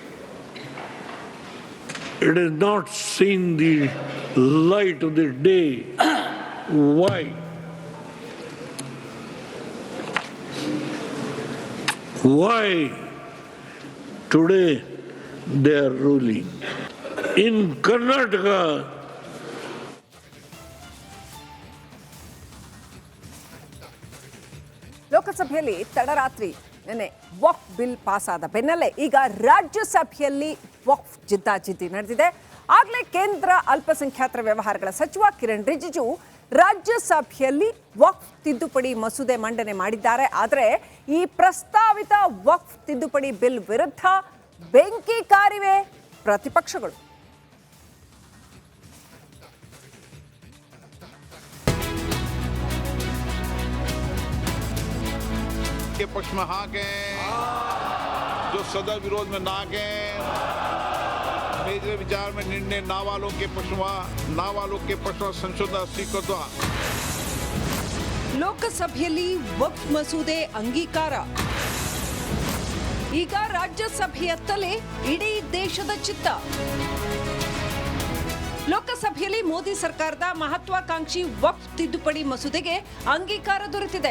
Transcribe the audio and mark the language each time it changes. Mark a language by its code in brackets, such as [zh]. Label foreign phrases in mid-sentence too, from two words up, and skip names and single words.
[en] It has not seen the light of the day. Why? Why today they are ruling? In Karnataka, [kn] ಲೋಕಸಭೆಯಲ್ಲಿ ತಡರಾತ್ರಿ ನೆನ್ನೆ ವಕ್ಫ್ ಬಿಲ್ ಪಾಸಾದ ಬೆನ್ನಲ್ಲೇ ಈಗ ರಾಜ್ಯಸಭೆಯಲ್ಲಿ ವಕ್ಫ್ ಜಿದ್ದಾಜಿದ್ದಿ ನಡೆದಿದೆ. ಆಗಲೇ ಕೇಂದ್ರ ಅಲ್ಪಸಂಖ್ಯಾತರ ವ್ಯವಹಾರಗಳ ಸಚಿವ ಕಿರಣ್ ರಿಜಿಜು ರಾಜ್ಯಸಭೆಯಲ್ಲಿ ವಕ್ಫ್ ತಿದ್ದುಪಡಿ ಮಸೂದೆ ಮಂಡನೆ ಮಾಡಿದ್ದಾರೆ. ಆದರೆ ಈ ಪ್ರಸ್ತಾವಿತ ವಕ್ಫ್ ತಿದ್ದುಪಡಿ ಬಿಲ್ ವಿರುದ್ಧ ಬೆಂಕಿ ಕಾರಿವೆ ಪ್ರತಿಪಕ್ಷಗಳು. [hi] के पक्ष में हाँ गए, जो सदन विरोध में ना गए, मेरे विचार में निर्णय ना वालों के पक्ष में संशोधन स्वीकृत हुआ। [kn] ಲೋಕಸಭೆಯಲ್ಲಿ ವಕ್ಫ್ ಮಸೂದೆ ಅಂಗೀಕಾರ. ಈಗ ರಾಜ್ಯಸಭೆಯತ್ತಲೇ ಇಡೀ ದೇಶದ ಚಿತ್ತ. ಲೋಕಸಭೆಯಲ್ಲಿ ಮೋದಿ ಸರ್ಕಾರದ ಮಹತ್ವಾಕಾಂಕ್ಷಿ ವಕ್ಫ್ ತಿದ್ದುಪಡಿ ಮಸೂದೆಗೆ ಅಂಗೀಕಾರ ದೊರೆತಿದೆ.